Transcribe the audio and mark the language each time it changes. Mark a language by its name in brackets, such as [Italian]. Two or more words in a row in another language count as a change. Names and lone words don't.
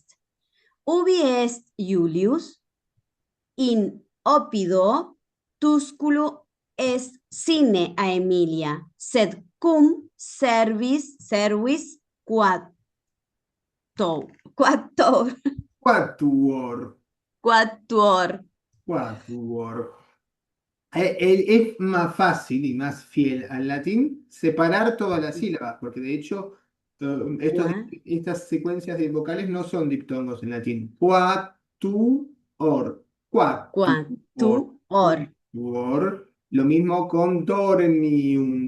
[Latin] Ubi est Julius in opido tusculo est sine a Emilia, sed cum servis quattor. Quatuor. Quatuor. [Spanish] Es más fácil y más fiel al latín separar todas las sílabas, porque de hecho estas secuencias de vocales no son diptongos en latín. Quatuor. Quatuor. Quatuor. Lo mismo con dormiunt.